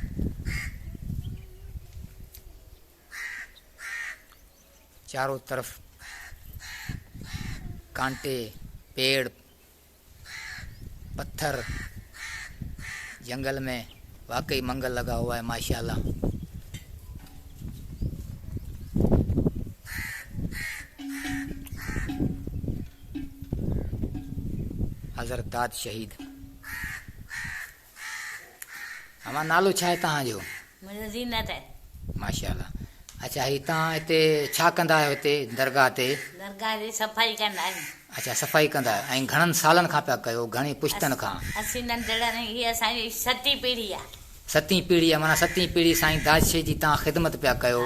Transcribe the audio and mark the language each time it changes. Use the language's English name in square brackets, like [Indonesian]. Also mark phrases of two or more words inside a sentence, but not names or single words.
[Urdu] چاروں طرف کانٹے، پیڑ، پتھر، جنگل میں واقعی منگل لگا ہوا ہے ماشاءاللہ. حضرت داد شہید. [Sindhi] ہمارا نالو چھا ہے تہاں جو؟ मुंहिंजो ज़ीनत आहे। माशाल्लाह. अच्छा, ही तव्हां हिते छा कंदा आहियो हिते दरगाह ते? दरगाह जी सफ़ाई कंदा आहियूं। अच्छा, सफ़ाई कंदा आहियो. ऐं घणनि सालनि खां पिया कयो, घणी पुश्तनि खां? असीं नंढड़नि, हीअ असांजी 7वीं पीढ़ी आहे। 7वीं पीढ़ी आहे, माना 7वीं पीढ़ी साईं दाद शहीद जी तव्हां ख़िदमत पिया कयो.